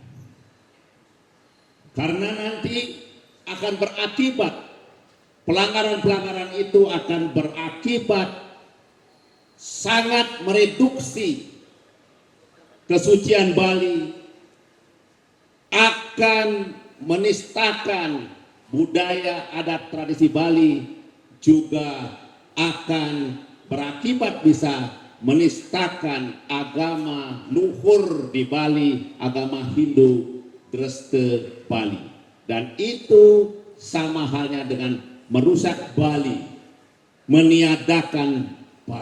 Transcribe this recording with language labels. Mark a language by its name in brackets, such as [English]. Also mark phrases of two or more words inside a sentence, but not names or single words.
[Indonesian] Karena nanti akan berakibat, pelanggaran-pelanggaran itu akan berakibat sangat mereduksi kesucian Bali, akan menistakan budaya adat tradisi Bali, juga akan berakibat bisa menistakan agama luhur di Bali, agama Hindu Dreste Bali. Dan itu sama halnya dengan merusak Bali, meniadakan Bali.